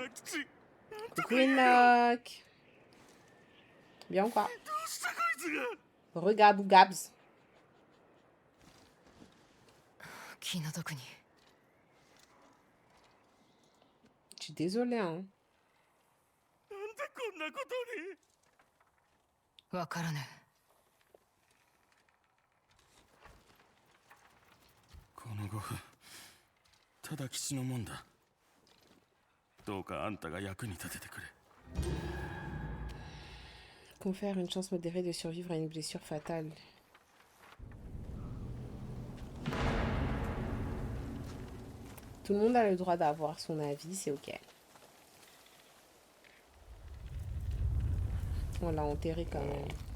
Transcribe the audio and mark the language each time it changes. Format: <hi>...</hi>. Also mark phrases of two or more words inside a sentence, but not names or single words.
<fr>Coucou Enoch. Bien ou quoi? Regarde ou Gabs. Je suis désolée, hein.</fr> <ja>わからねこの5分ただ吉のもんだどうかあんたが役に立ててくれ</ja> <fr>Confère une chance modérée de survivre à une blessure fatale. Tout le monde a le droit d'avoir son avis, c'est ok. On l'a enterré quand même.</fr>